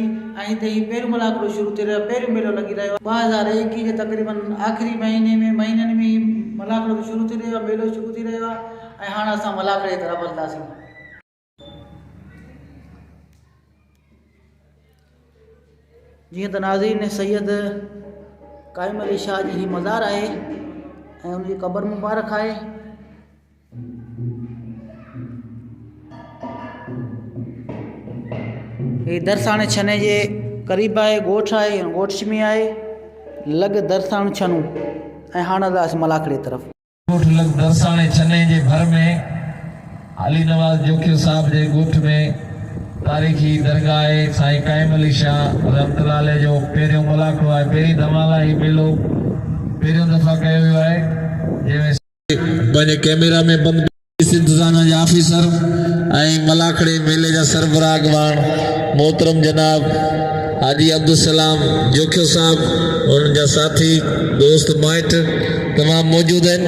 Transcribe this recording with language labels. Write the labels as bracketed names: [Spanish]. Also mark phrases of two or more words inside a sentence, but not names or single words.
[Sindhi] ऐं हिते ही पहिरियों मलाकड़ो शुरू थी रहियो आहे, पहिरियों मेलो लॻी रहियो आहे 2021 जे तक़रीबन आख़िरी महीननि में ही मलाकड़ो शुरू थी रहियो आहे, मेलो शुरू थी रहियो आहे। ऐं हाणे असां मलाकड़े जी तरफ़ हलंदासीं। जीअं त नाज़रीन, सैयद काइम अली शाह जी ही मज़ार आहे ऐं उनजी क़बर मुबारक आहे। ये दरसाण छने जे करीब आहे, ॻोठ आहे, ॻोठ में आहे लॻ दरसाण छनू। ऐं हाणे हलंदासीं मलाकड़े तरफ़। ॻोठ लॻ दरसाण छने जे भर में अली नवाज़ जोखियो साहब जे ॻोठ में तारीख़ी दरगाह आहे साईं काइम अली शाह [Arabic] رحمة الله عليه [Sindhi] जो पहिरियों मलाकड़ो आहे। पहिरीं धमाला ही मेलो पहिरियों दफ़ा कयो वियो आहे, जंहिंमें पंहिंजे कैमरा में बंदि इंतज़ाम जा ऑफिसर ऐं मलाकड़े मेले जा सरबराहगवान मोहतरम जनाब हाजी अब्दुल सलाम जोखियो साहब उन जा साथी दोस्त माइट तमाम मौजूद आहिनि।